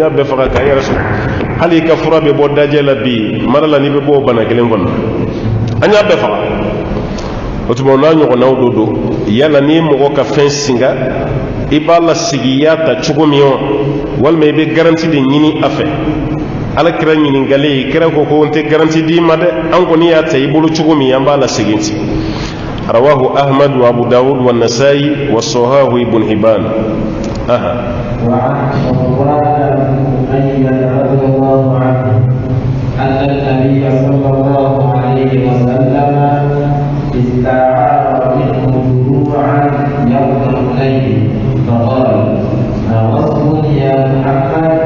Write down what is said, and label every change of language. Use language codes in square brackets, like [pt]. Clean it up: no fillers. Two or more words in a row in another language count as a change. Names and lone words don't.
[bm] y'a bɛɛ faga k'an yɛrɛ sɔrɔ hali i ka fura bɛ bɔ dajɛ la bi mara la n'i bɛ bɔ o bana kelen kɔnɔ an y'a bɛɛ faga o tuma n'a ɲɔgɔnnaw do don yala n'i ye mɔgɔ ka fɛn singa i b'a lasigi i y'a ta cogo min wa walima i bɛ garanti de ɲini a fɛ ala kira ɲininkali kira ko ko n tɛ garanti d'i ma dɛ an kɔni y'a ta i bolo cogo min an b'a lasegin ten [ar] رواه أحمد وأبو داود والنسائي والصحاح ابن حبان. وعن صفوان بن أمية رضي الله عنه أن النبي صلى الله عليه وسلم استعار منه دروعا يوم حنين فقال: ما وصف يا محمد؟